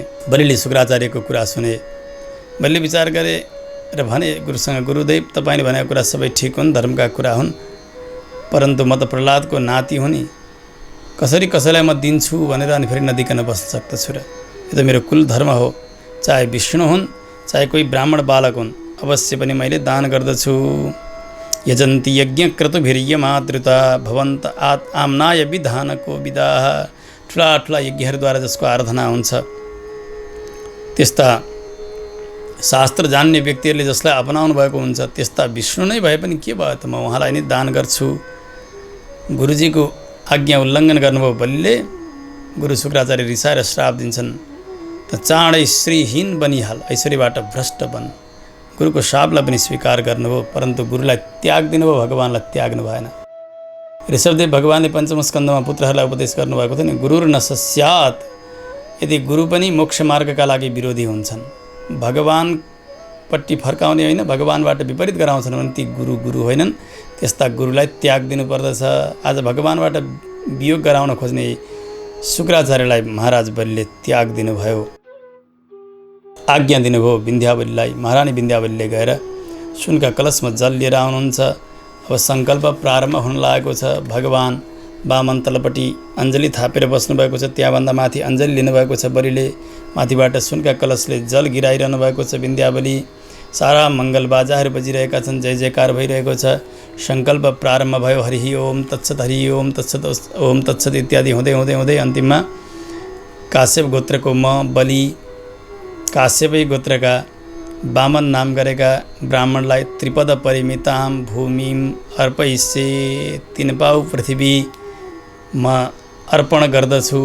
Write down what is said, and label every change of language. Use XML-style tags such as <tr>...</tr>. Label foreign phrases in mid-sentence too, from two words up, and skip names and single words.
<ne>बलिले शुक्राचार्यको कुरा सुने। बलिले विचार गरे र भने गुरुसँग, गुरुदेव तपाईँले भनेको कुरा सबै ठिक हुन्, धर्मका कुरा हुन्, परन्तु म त प्रहलादको नाति हुँ नि, कसरी कसैलाई म दिन्छु भनेर अनि फेरि नदिकन बस्न सक्दछु र? यो त मेरो कुल धर्म हो। चाहे विष्णु हुन्, चाहे कोही ब्राह्मण बालक हुन्, अवश्य पनि मैले दान गर्दछु।</ne> <sa>यजन्ति यज्ञ क्रतुभिर्यमादृता भवन्त आम्नाय विधानको विदाः।</sa> <ne>ठुला ठुला यज्ञहरूद्वारा जसको आराधना हुन्छ, त्यस्ता शास्त्र जान्ने व्यक्तिहरूले जसलाई अपनाउनु भएको हुन्छ त्यस्ता विष्णु नै भए पनि के भयो त, म उहाँलाई नै दान गर्छु। गुरुजीको आज्ञा उल्लङ्घन गर्नुभयो बलिले। गुरु शुक्राचार्य रिसाएर श्राप दिन्छन्, त चाँडै श्रीहीन बनिहाल, ऐश्वर्यबाट भ्रष्ट बन। गुरुको शापलाई पनि स्वीकार गर्नुभयो, परन्तु गुरुलाई त्याग दिनुभयो, भगवान्लाई त्याग्नु भएन। ऋषभदेव भगवान्ले पञ्चम स्कन्धमा पुत्रहरूलाई उपदेश गर्नुभएको थियो नि,</ne> <sa>गुरुर न सस्यात्।</sa> <ne>यदि गुरु पनि मोक्ष मार्गका लागि विरोधी हुन्छन्, भगवानपट्टि फर्काउने होइन, भगवानबाट विपरीत गराउँछन् भने ती गुरु गुरु होइनन्। त्यस्ता गुरुलाई त्याग दिनुपर्दछ। आज भगवानबाट वियोग गराउन खोज्ने शुक्राचार्यलाई महाराज बलिले त्याग दिनुभयो, आज्ञा दिनुभयो विन्ध्यावलीलाई। महारानी विन्ध्यावलीले गएर सुनका कलशमा जल लिएर आउनुहुन्छ। अब सङ्कल्प प्रारम्भ हुन लागेको छ। भगवान वामन तलपट्टि अञ्जली थापेर बस्नुभएको छ, त्यहाँभन्दा माथि अञ्जली लिनुभएको छ बलिले। माथिबाट सुनका कलशले जल गिराइरहनु भएको छ विन्ध्यावली। सारा मङ्गल बाजाहरू बजिरहेका छन्, जय जयकार भइरहेको छ। सङ्कल्प प्रारम्भ भयो,</ne> <sa>हरि ओम तत्सत, हरि ओम तत्सत, ओम तत्सत</sa> <ne>इत्यादि हुँदै हुँदै हुँदै अन्तिममा काश्यप गोत्रको म बलि, काश्यपै गोत्रका वामन नाम गरेका ब्राह्मणलाई</ne> <sa>त्रिपद परिमिताम भूमिम अर्पयिष्ये,</sa> <ne>3 पाउ पृथ्वी म अर्पण गर्दछु।</ne>